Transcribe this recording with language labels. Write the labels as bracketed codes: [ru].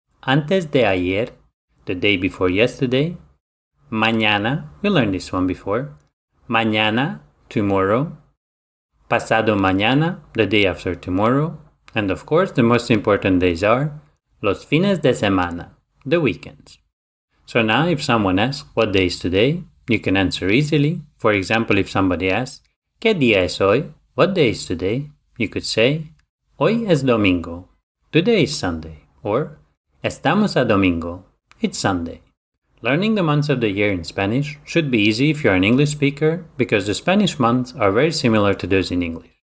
[es] Antes de ayer, [en] the day before yesterday. Mañana, we learned this one before. Mañana, tomorrow. [es] Pasado mañana, [en] the day after tomorrow. And of course, the most important days are [es] los fines de semana, [en] the weekends. So now if someone asks, what day is today? You can answer easily. For example, if somebody asks, [es] ¿Qué día es hoy? [en] What day is today? You could say, [es] Hoy es domingo. [en] Today is Sunday. [es] Or, Estamos a domingo. [en] It's Sunday. Learning the months of the year in Spanish should be easy if you're an English speaker because the Spanish months are very similar to those in English.